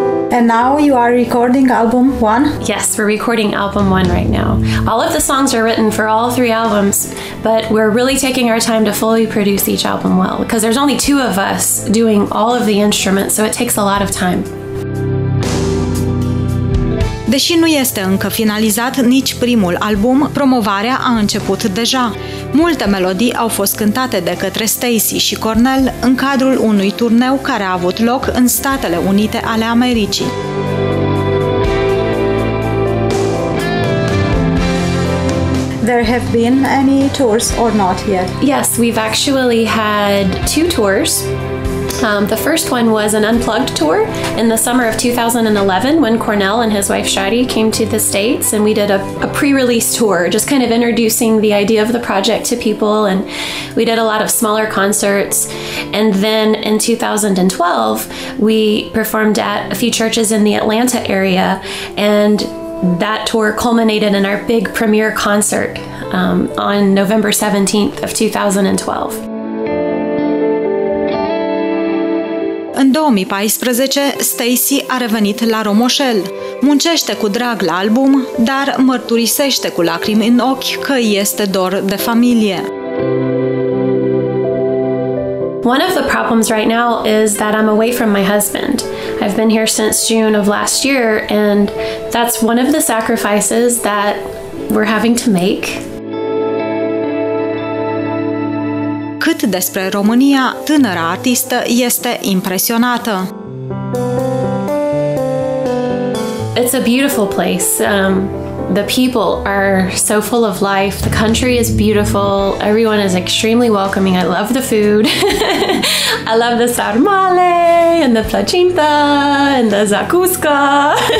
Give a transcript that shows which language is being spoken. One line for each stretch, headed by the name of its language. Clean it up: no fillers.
English: And now you are recording album 1? Yes, we're recording album 1 right now. All of the songs are written for all 3 albums, but we're really taking our time to fully produce each album well, because there's only 2 of us doing all of the instruments, so it takes a lot of time.
Romanian: Deși nu este încă finalizat nici primul album, promovarea a început deja. Multe melodii au fost cântate de către Stacy și Cornel în cadrul unui turneu care a avut loc în Statele Unite ale Americii.
English: There have been any tours or not yet? Yes, we've actually had 2 tours. The first one was an unplugged tour in the summer of 2011 when Cornel and his wife Shadi came to the States, and we did a pre-release tour, just kind of introducing the idea of the project to people, and we did a lot of smaller concerts. And then in 2012, we performed at a few churches in the Atlanta area, and that tour culminated in our big premiere concert on November 17th of 2012.
Romanian: În 2014, Stacy a revenit la Romoșel. Muncește cu drag la album, dar mărturisește cu lacrimi în ochi că este dor de familie.
English: One of the problems right now is that I'm away from my husband. I've been here since June of last year, and that's one of the sacrifices that we're having to make.
Romanian: Cât despre România, tânăra artistă este impresionată.
English: It's a beautiful place. The people are so full of life. The country is beautiful. Everyone is extremely welcoming. I love the food. I love the sarmale and the placinta and the zakuska.